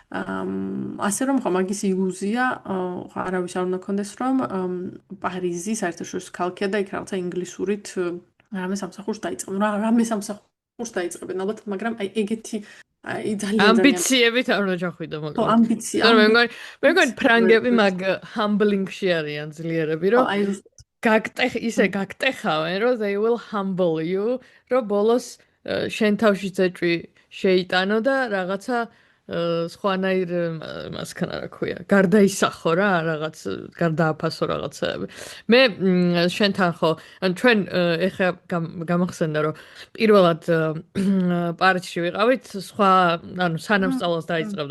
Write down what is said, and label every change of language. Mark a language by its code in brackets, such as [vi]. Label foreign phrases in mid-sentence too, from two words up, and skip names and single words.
[ka] ასე რომ ხო მაგის ilūzija არავის არ უნდა კონდეს რომ პარიზი საერთაშორისო ქალაქია და იქ რაღაცა ინგლისურით რამე სამსახურს დაიწყებენ. რამე სამსახურს დაიწყებენ ალბათ, მაგრამ აი ეგეთი აი ძალიან ამბიციებით არ უნდა ჩახვიდო ხო, მოკლედ. ამბიცია. მე მგონი ფრანგები მაგ humbling-ში არიან ძლიერები, რომ აი ისე გაგტეხავენ, რომ [en] they will humble you, [ka] რომ ბოლოს შენ თავში ზეჭვი შეიტანო და რაღაცა სხვანაირ მასქან რა ქვია, გარდაისახო რა, რაღაც გარდააფასო რაღაცები. მე შენთან ხო, ან ჩვენ ეხა გამახსენდა რომ პირველად პარიზში ვიყავით, სხვა, ანუ სანამ სწავლას დაიწყებდი.